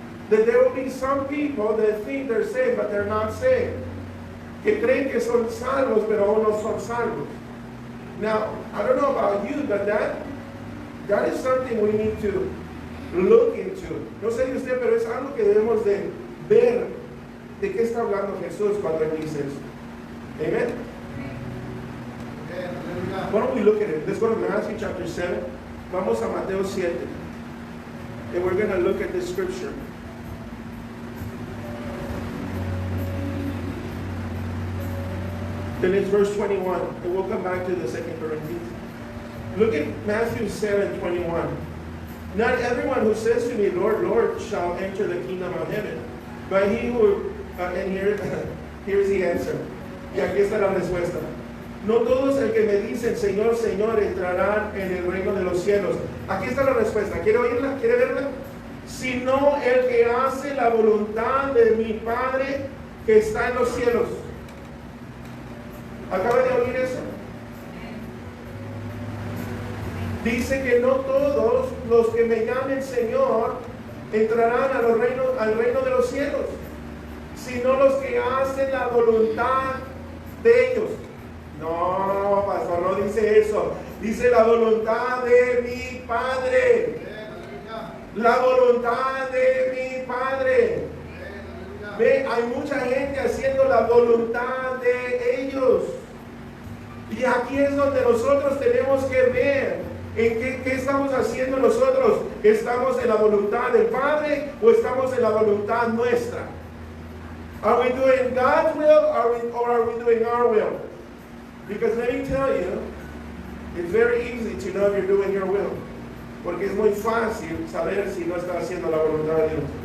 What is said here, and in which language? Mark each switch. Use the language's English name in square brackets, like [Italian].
[English] That there will be some people that think they're saved, but they're not saved. [Spanish] Que creen que son salvos, pero aún no son salvos. [English] Now, I don't know about you, but that is something we need to look into. [Spanish] No sé de usted, pero es algo que debemos de ver de qué está hablando Jesús cuando Él dice eso. [English] Amen? Why don't we look at it? Let's go to Matthew chapter 7. [Spanish] Vamos a Mateo 7. [English] And we're going to look at this scripture. Then it's verse 21. And we'll come back to the 2 Corinthians. Look at Matthew 7:21. Not everyone who says to me, Lord, Lord, shall enter the kingdom of heaven, but he who, and here's the answer. [Spanish] Y aquí está la respuesta. No todos el que me dicen, Señor, Señor, entrarán en el reino de los cielos. Aquí está la respuesta. ¿Quiere oírla? ¿Quiere verla? Sino el que hace la voluntad de mi Padre que está en los cielos. ¿Acaba de oír eso? Dice que no todos los que me llamen Señor entrarán al reino de los cielos, sino los que hacen la voluntad de ellos. No, pastor, no dice eso. Dice la voluntad de mi Padre. La voluntad de mi Padre. Ve, hay mucha gente haciendo la voluntad de ellos. Y aquí es donde nosotros tenemos que ver ¿qué estamos haciendo nosotros? ¿Estamos en la voluntad del Padre o estamos en la voluntad nuestra? [English] Are we doing God's will or are we doing our will? Because let me tell you, it's very easy to know if you're doing your will. [Spanish] Porque es muy fácil saber si no estás haciendo la voluntad de Dios.